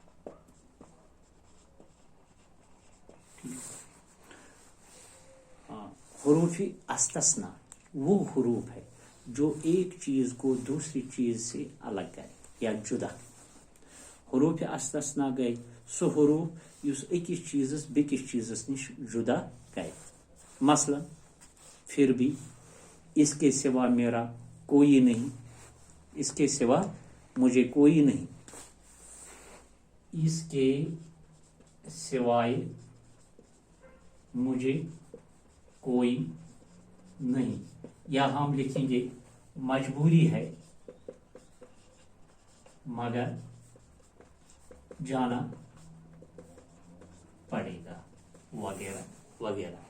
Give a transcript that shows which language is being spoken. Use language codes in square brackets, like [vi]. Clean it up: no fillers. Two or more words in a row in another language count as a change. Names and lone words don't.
[hi] हुरूफ अस्तस्ना वो हुरूफ है जो एक चीज को दूसरी चीज से अलग करे या जुदा। [ks] हुरूफ अस्तस्ना गए सो हुरूफ युस अकिस चीजस बेकिस चीजस निश जुदा करे। [hi] मसलन फिर भी, इसके सिवा मेरा कोई नहीं, इसके सिवा मुझे कोई नहीं, इसके सिवाय मुझे कोई नहीं, या हम लिखेंगे मजबूरी है मगर जाना पड़ेगा, वगैरह वगैरह।